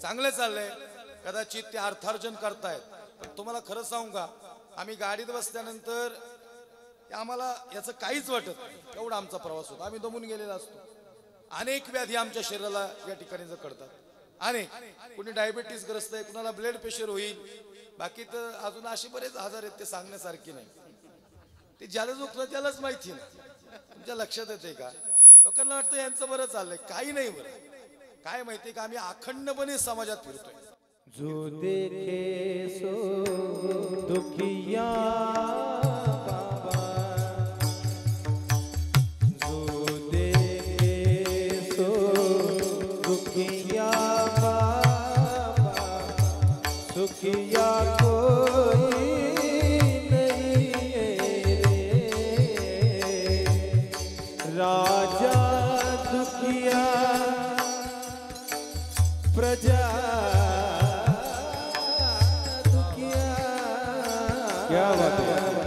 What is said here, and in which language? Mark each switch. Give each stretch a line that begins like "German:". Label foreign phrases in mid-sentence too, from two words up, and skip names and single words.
Marathi: चांगलं चाललंय कदाचित ते अर्थार्जन करतायत पण तुम्हाला खरं सांगू का आम्ही गाडीत बसल्यानंतर आम्हाला याचं काहीच वाटत नाही एवढा आमचा प्रवास होता आम्ही दमून गेलेला असतो अनेक व्याधी आमच्या शरीराला या ठिकाणी कळतात अनेक कुणी डायबिटीस ग्रस्त आहे कुणाला
English: blood pressure
Marathi: होईल बाकी तर अजून असे बरेच आजार आहेत ते सांगण्यासारखे नाही ते ज्याला दुखलं त्यालाच माहिती नाही तुमच्या लक्षात येते का? लोकांना वाटतं यांचं बरं चाललंय, काही नाही बरं. काय माहितीये का, आम्ही अखंडपणे समाजात फिरतोय.
Hindi: जो देखे सो दुखिया बाबा, जो देखे सो दुखिया बाबा, सुखिया कोई नहीं है रे, राजा दुखिया प्रजा क्या बात है?